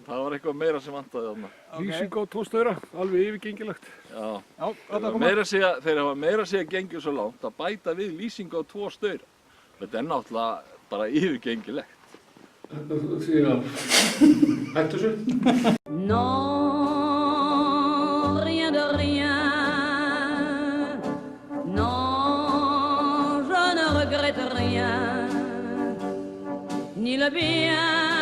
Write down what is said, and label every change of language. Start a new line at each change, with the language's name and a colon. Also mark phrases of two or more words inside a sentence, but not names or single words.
Icelandic: Það var eitthvað meira sem vantaði þarna. Lýsing á 2 staura, alveg yfirgengilegt. Já. Já, þeir hafa meira segja gengið svo langt að bæta við lýsing á 2 staura. Þetta náttúrulega bara yfirgengilegt. Því að hættu svo?
French: Non, rien de rien. Non, je ne regrette rien. Ni le bien